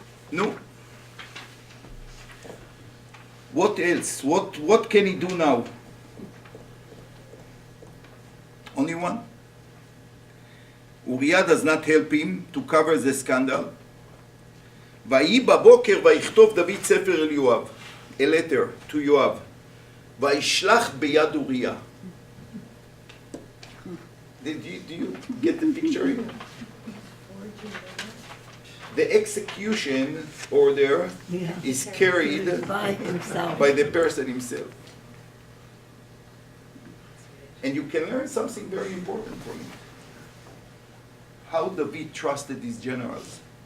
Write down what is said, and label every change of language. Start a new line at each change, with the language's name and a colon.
English: No. What else? What can he do now? Only one. Uriah does not help him to cover the scandal.
Hebrew: ויהי בבוקר ויכתוב דוד ספר אל יואב,
English: a letter to
Hebrew: יואב, וישלח ביד אוריה.
English: Do you get the picture here? The execution order is carried By himself. by the person himself. And you can learn something very important from it. How David trusted his generals.